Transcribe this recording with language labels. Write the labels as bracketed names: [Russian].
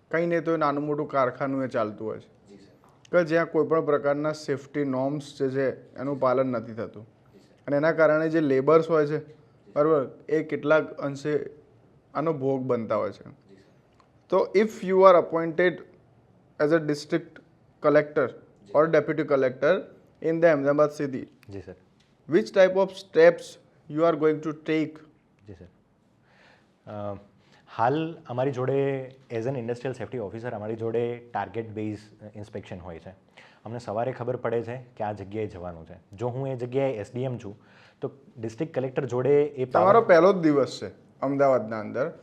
[Gujarati] કંઈ નહીં તો નાનું મોટું કારખાનું એ ચાલતું હોય છે કે જ્યાં કોઈ પણ પ્રકારના સેફ્ટી નોર્મ્સ જે છે એનું પાલન નથી થતું, અને એના કારણે જે લેબર્સ હોય છે, બરાબર, એ કેટલાક અંશે આનો ભોગ બનતા હોય છે. [English] તો if you are appointed as a district collector or deputy collector in the Ahmedabad city, [Gujarati] G sir. [English] which type of steps you are going to take? [Gujarati] G sir. હાલ અમારી જોડે [English] as an industrial safety officer [Gujarati] અમારી જોડે target base inspection હોય છે. અમને સવારે ખબર પડે છે કે આ જગ્યાએ જવાનું છે. જો હું એ જગ્યાએ એસડીએમ છું તો ડિસ્ટ્રિક્ટ કલેક્ટર જોડે એ તમારો પહેલો જ દિવસ છે અમદાવાદના અંદર,